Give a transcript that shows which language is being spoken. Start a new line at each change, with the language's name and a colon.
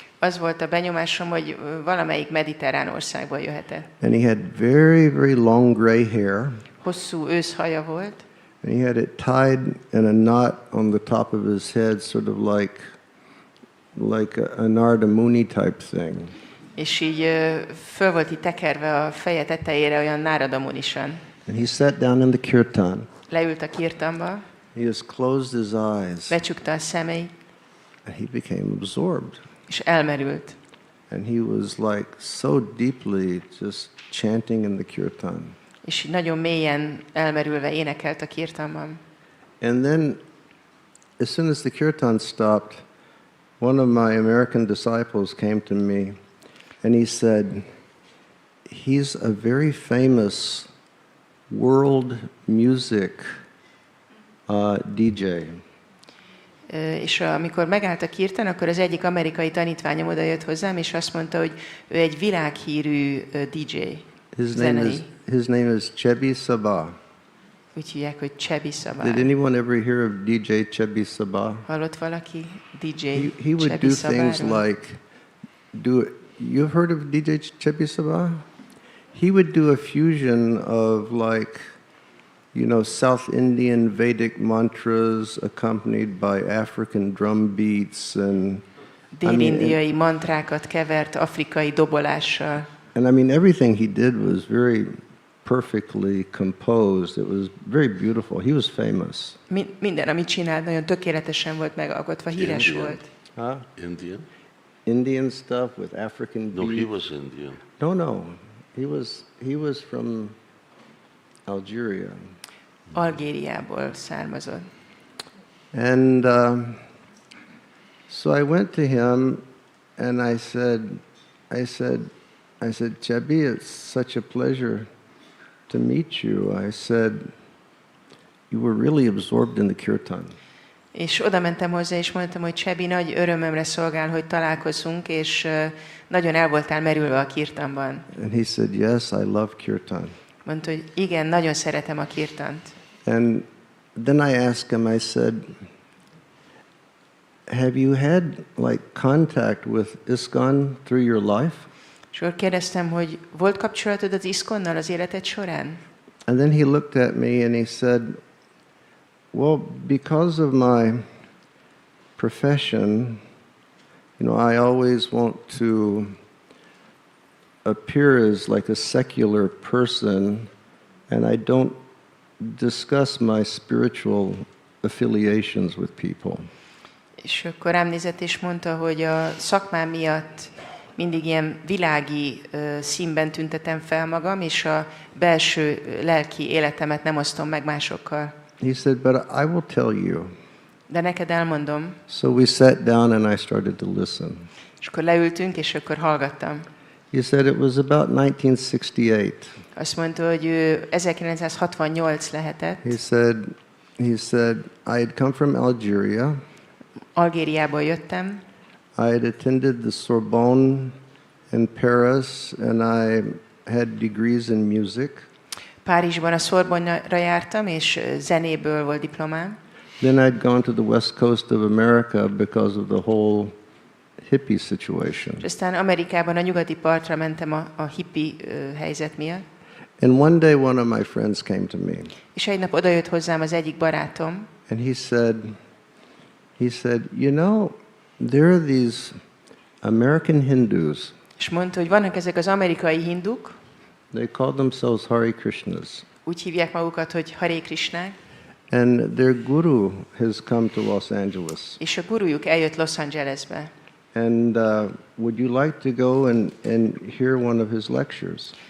Hungarian: Az volt a benyomásom, hogy valamelyik mediterrán országból jöhetett.
English: And he had very, very long gray hair.
Hungarian: Hosszú őszhaja volt,
English: And he had it tied in a knot on the top of his head, sort of like a Narada Muni type thing.
Hungarian: és így föl volt így tekerve a feje tetejére olyan náradamonisan.
English: And he sat down in the kirtan.
Hungarian: Leült a kirtanba,
English: He just closed his eyes,
Hungarian: becsukta a szemeit,
English: and he became absorbed.
Hungarian: és elmerült.
English: And he was like so deeply just chanting in the kirtan.
Hungarian: És így nagyon mélyen elmerülve énekelt a kirtanban.
English: And then, as soon as the kirtan stopped, one of my American disciples came to me, and he said, he's a very famous world music DJ.
Hungarian: És amikor megállt a kirtan, akkor az egyik amerikai tanítványom oda jött hozzám, és azt mondta, hogy ő egy világhírű DJ, zenei.
English: His name is Chebi Sabah.
Hungarian: Úgy hívják, hogy Chebi Sabah.
English: Did anyone ever hear of DJ Chebi Sabah?
Hungarian: Hallott valaki DJ
English: He would
Hungarian: Chebi
English: do things
Hungarian: Sabahról?
English: like, you've heard of DJ Chebi Sabah? He would do a fusion of like, South Indian Vedic mantras accompanied by African drum beats and
Hungarian: Dél-indiai mantrákat kevert afrikai dobolással.
English: And I mean, everything he did was very perfectly composed. It was very beautiful. He was famous.
Hungarian: Minden, amit csinált, nagyon tökéletesen volt megalkotva, híres
English: Indian.
Hungarian: volt. Huh?
English: Indian? Indian stuff with African No, beats. he was Indian. No. He was from Algeria.
Hungarian: Algériából származott.
English: And so I went to him and I said, Chebi, it's such a pleasure to meet you. I said, you were really absorbed in the kirtan.
Hungarian: És oda mentem hozzá, és mondtam, hogy Chebi, nagy örömömre szolgál, hogy találkozunk, és nagyon el voltál merülve a kirtanban.
English: And he said, yes, I love kirtan.
Hungarian: Mondta, hogy igen, nagyon szeretem a kirtant.
English: And then I asked him, I said, have you had like contact with ISKCON through your life?
Hungarian: És akkor kérdeztem, hogy volt kapcsolatod az ISKCON-nal az életed során?
English: And then he looked at me and he said, well, because of my profession, I always want to appear as like a secular person, and I don't discuss my spiritual affiliations with people.
Hungarian: És akkor rám nézett és mondta, hogy a szakmám miatt mindig ilyen világi színben tüntetem fel magam, és a belső lelki életemet nem osztom meg másokkal.
English: He said, but I will tell you.
Hungarian: De neked elmondom.
English: So we sat down and I started to listen.
Hungarian: És akkor leültünk, és akkor hallgattam.
English: He said it was about 1968.
Hungarian: Azt mondta, hogy ő 1968 lehetett.
English: He said, I had come from Algeria.
Hungarian: Algériából jöttem.
English: I had attended the Sorbonne in Paris, and I had degrees in music.
Hungarian: Párizsban a Sorbonne-ra jártam, és zenéből volt diplomám.
English: Then I'd gone to the west coast of America because of the whole hippie situation.
Hungarian: És aztán Amerikában a nyugati partra mentem a hippie helyzet miatt.
English: And one day one of my friends came to me.
Hungarian: És egy nap odajött hozzám az egyik barátom,
English: And he said, you know, there are these American Hindus.
Hungarian: és mondta, hogy vannak ezek az amerikai hinduk,
English: They call themselves Hare Krishnas.
Hungarian: úgy hívják magukat, hogy Hare Krishnák,
English: And their guru has come to Los Angeles.
Hungarian: és a gurujuk eljött Los Angelesbe.
English: And would you like to go and hear one of his lectures?